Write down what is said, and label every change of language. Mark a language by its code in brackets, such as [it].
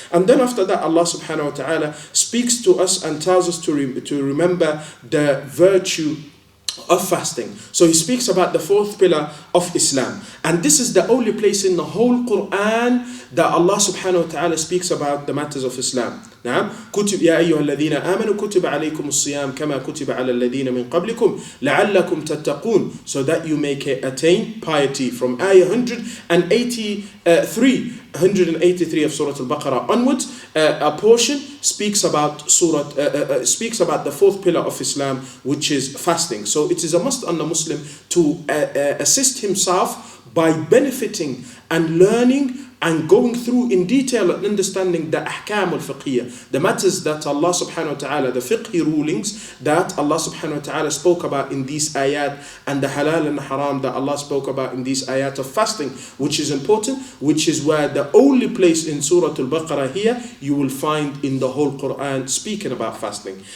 [en] And then after that, Allah subhanahu wa ta'ala speaks to us and tells us to remember the virtue of fasting. So he speaks about the fourth pillar of Islam, and this is the only place in the whole Quran that Allah subhanahu wa ta'ala speaks about the matters of Islam. [ar] نعم كتب يا أيها الذين آمنوا كتب عليكم الصيام كما كتب على الذين من قبلكم لعلكم تتقون, [en] so that you may attain piety. From ayah 183 of Surah Al-Baqarah onwards, a portion speaks about speaks about the fourth pillar of Islam, which is fasting. So it is a must on the Muslim to assist himself by benefiting and learning and going through in detail and understanding the ahkam al-fiqhiyya, the matters that Allah subhanahu wa ta'ala, the fiqhi rulings that Allah subhanahu wa ta'ala spoke about in these ayat, and the halal and the haram that Allah spoke about in these ayat of fasting, which is important, which is where the only place in Surah Al-Baqarah here you will find in the whole Quran speaking about fasting.